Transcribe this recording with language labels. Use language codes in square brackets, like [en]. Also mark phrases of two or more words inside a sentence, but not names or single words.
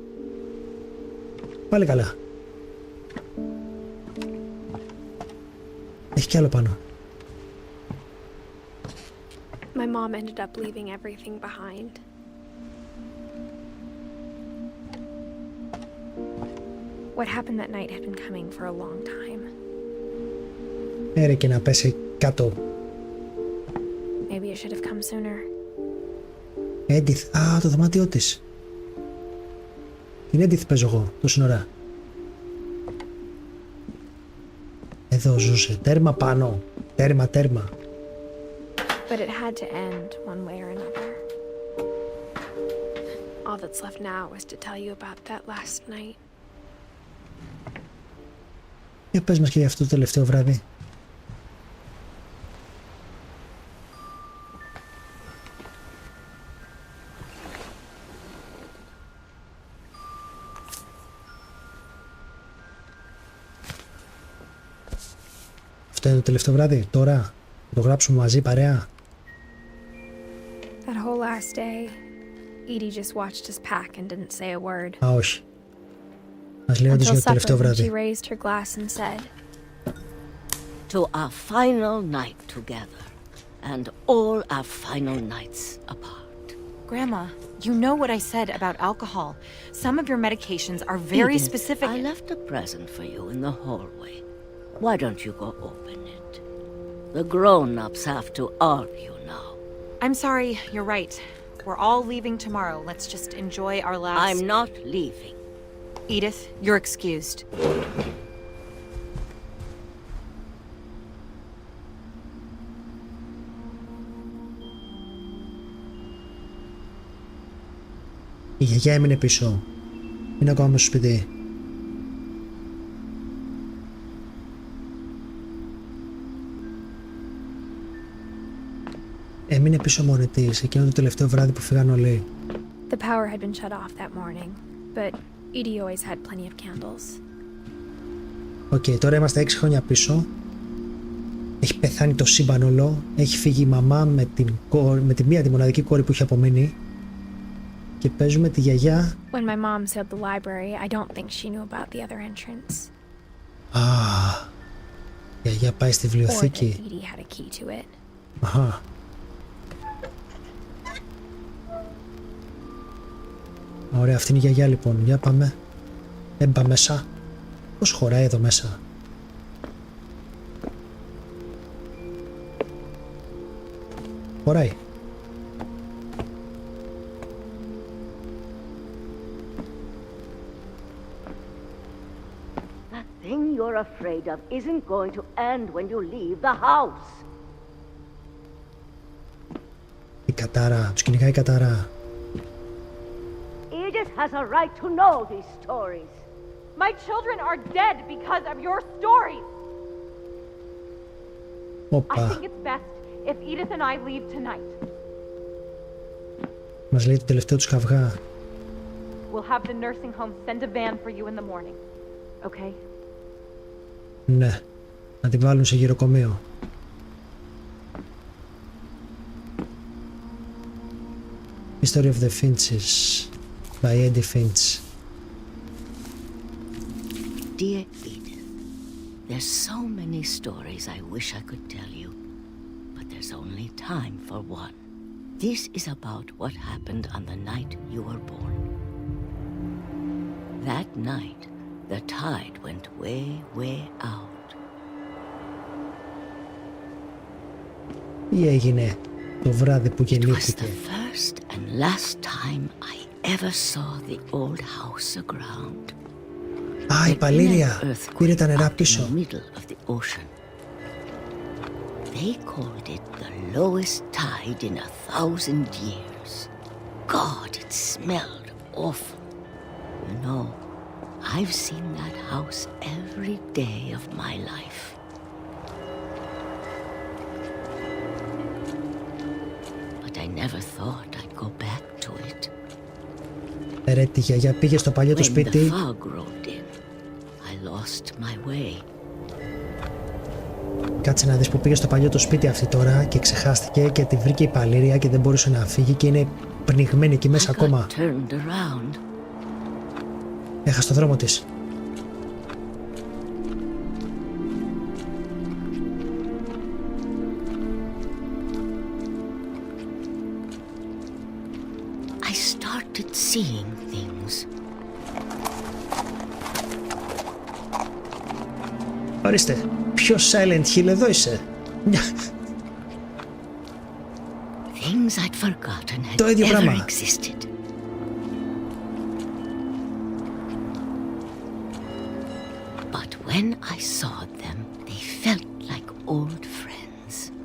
[el] Πάλι καλά. Έχει κι άλλο πάνω. [en] My mom ended up leaving everything behind. What happened that night had been coming for a long time. [el] Έρε και να πέσει κάτω. Maybe it should have come sooner. Edith, α, το δωμάτιό της. Την Edith παίζω εγώ, το σύνορα. Εδώ ζούσε, τέρμα πάνω. Τέρμα, τέρμα. [en] But it had to end one way or another. All that's left now is to tell you about that last night. [el] Για πες μας και για αυτό το τελευταίο βράδυ. Αυτό είναι το τελευταίο βράδυ, τώρα, θα το γράψουμε μαζί παρέα. [en] That whole last day, Edie just watched us pack and didn't say a word. [el] Α, όχι. Μας λέει όντως για το τελευταίο βράδυ. [en] She raised her glass and said, To our final night together, and all our final nights apart. Grandma, you know what I said about alcohol. Some of your medications are very Edith, specific. I left a present for you in the hallway. Why don't you go open it? The grown-ups have to argue now. I'm sorry, you're right. We're all leaving tomorrow. Let's just enjoy our last... I'm not leaving. Edith, you're excused. [el] Η γιαγιά έμεινε πίσω. Είναι ακόμα στο σπίτι. Έμεινε πίσω μόνη της, εκείνο το τελευταίο βράδυ που φύγαν όλοι. [en] The power had been shut off that morning, but Edie always had plenty of candles. [el] Οκ, τώρα είμαστε 6 χρόνια πίσω. Έχει πεθάνει το σύμπαν όλο. Έχει φύγει η μαμά με τη μία τη μοναδική κόρη που είχε απομείνει. Και παίζουμε τη γιαγιά. [en] When my mom sealed the library, I don't think she knew about the other entrance. [el] Η γιαγιά πάει στη βιβλιοθήκη. [en] Or that Edie had a key to it. [el] Αχα. Ωραία, αυτή είναι η γιαγιά λοιπόν. Για πάμε. Έμπα μέσα. Πώς χωράει εδώ μέσα. Χωράει. [en] That thing you're afraid of isn't going to end when you leave the house. [el] Η κατάρα. Τους κυνηγάει η κατάρα. [en] Edith has a right to know these stories. My children are dead because of your stories. [el] Όπα. [en] I think it's best if Edith and I leave tonight. [el] Μας λέει το τελευταίο τους καυγά. [en] We'll have the nursing home send a van for you in the morning. Okay? [el] Ναι. Να την βάλουν σε γυροκομείο. [en] History of the Finches by Edith Finch. Dear Edith, there's so many stories I wish I could tell you, but there's only time for one. This is about what happened on the night you were born. That night, the tide went way, way out. [el] Τι έγινε το βράδυ που [en] It was [el] γεννήθηκε. [en] the first and last time I ever saw the old house aground. [el] Α, η Παλήρια πήρε τα νερά πίσω. [en] They called it the lowest tide in 1,000 years. God, it smelled awful. You know, I've seen that house every day of my life. But I never thought I'd go back to it. [el] Ρε, τη γιαγιά πήγε στο παλιό του σπίτι. [en] When the fog rolled in, I lost my way. [el] Κάτσε να δεις που πήγε στο παλιό του σπίτι αυτή τώρα και ξεχάστηκε και τη βρήκε η Παλήρια και δεν μπορούσε να φύγει και είναι πνιγμένη εκεί μέσα ακόμα. Έχασε το δρόμο της. [en] I started seeing things. [el] Ορίστε, ποιο Silent Hill εδώ είσαι. [en] Things I'd forgotten had [el] Το ίδιο [en] ever [el] πράγμα. [en] existed. But when I saw them, they felt like old friends.